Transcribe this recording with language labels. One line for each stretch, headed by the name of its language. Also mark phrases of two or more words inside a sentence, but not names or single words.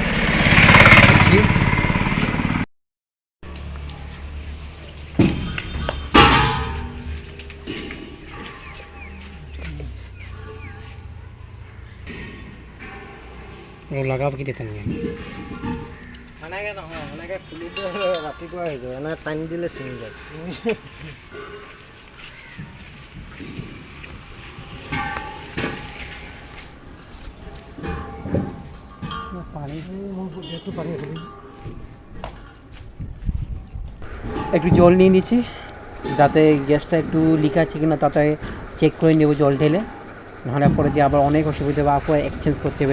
Bangla: লগাব কি দিতে নিয়ে
Assamese: এনেকৈ নহয়, এনেকৈ খুলি দিয়ে ৰাতিপুৱা হৈ যায়, এনে টাইম দিলে ছিঙি যায়।
Bangla: একটু জল নিয়ে নিচ্ছি, যাতে গ্যাসটা একটু লিক আছে কিনা তাতে চেক করে নেবো জল ঢেলে, নাহলে পরে যে আবার অনেক অসুবিধা বা পরে এক্সচেঞ্জ করতে হবে।